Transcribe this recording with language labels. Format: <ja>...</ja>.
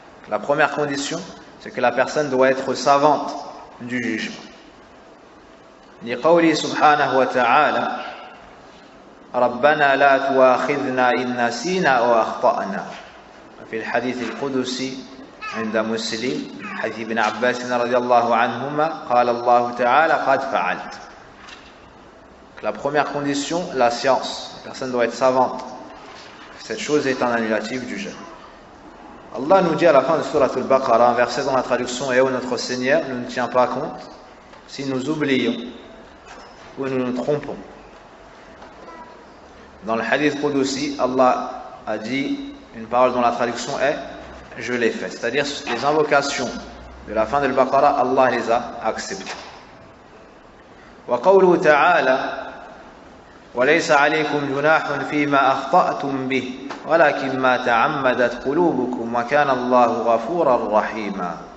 <fr>La première condition, c'est que la personne doit être savante du jugement.</fr> <ar>لقوله سبحانه وتعالى ربنا لا تؤاخذنا إن نسينا أو أخطأنا. في الحديث القدسي عند مسلم من حديث ابن عباس رضي الله عنهما قال الله تعالى قد فعلت.</ar> <fr>La première condition, la science. La personne doit être savante. Cette chose est un annulatif du jeûne. Allah nous dit à la fin de Surat al-Baqarah, un verset dont la traduction est: ô notre Seigneur, ne nous tient pas compte si nous oublions ou nous nous trompons. Dans le hadith Qudusi, Allah a dit une parole dont la traduction est: je l'ai fait. C'est-à-dire les invocations de la fin de al-Baqarah, Allah les a acceptées.</fr> <ar>Wa qawluhu ta'ala وليس عليكم جناح فيما أخطأتم به ولكن ما تعمدت قلوبكم وكان الله غفورا رحيما.</ar>